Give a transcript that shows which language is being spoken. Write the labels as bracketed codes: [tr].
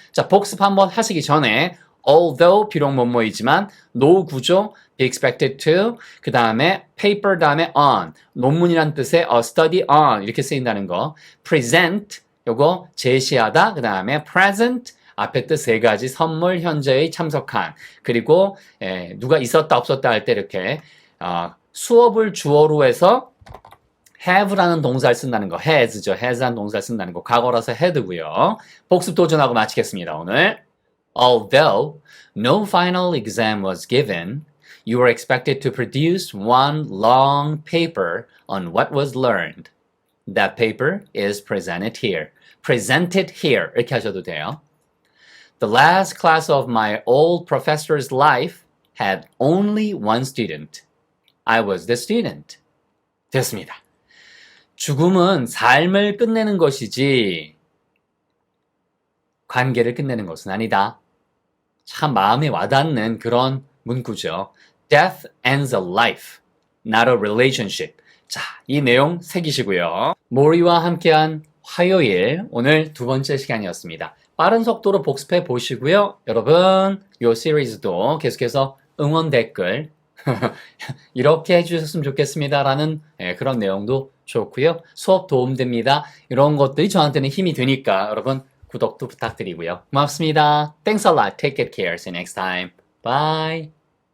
[ko] 자, 복습 한번 하시기 전에 although 비록 뭐뭐이지만 no 구조 be expected to 그 다음에 paper 다음에 on 논문이란 뜻의 study on 이렇게 쓰인다는 거 present 요거 제시하다 그 다음에 present 앞에 뜻 세 가지 선물 현재의 참석한 그리고 누가 있었다 없었다 할 때 이렇게 수업을 주어로 해서 have라는 동사를 쓴다는 거 has죠. has라는 동사를 쓴다는 거 과거라서 had고요. 복습 도전하고 마치겠습니다. 오늘 [en] Although no final exam was given, you were expected to produce one long paper on what was learned. That paper is presented here. Presented here. [ko] 이렇게 하셔도 돼요. [en] The last class of my old professor's life had only one student. I was the student. [ko] 됐습니다. 죽음은 삶을 끝내는 것이지 관계를 끝내는 것은 아니다. 참 마음에 와닿는 그런 문구죠. [en] Death ends a life, not a relationship. [ko] 자, 이 내용 새기시고요. 모리와 함께한 화요일 오늘 두 번째 시간이었습니다. 빠른 속도로 복습해 보시고요. 여러분, 이 시리즈도 계속해서 응원 댓글 이렇게 해주셨으면 좋겠습니다라는 그런 내용도 좋고요. 수업 도움됩니다. 이런 것들이 저한테는 힘이 되니까 여러분 구독도 부탁드리고요. 고맙습니다. [en] Thanks a lot. Take good care. See you next time. Bye.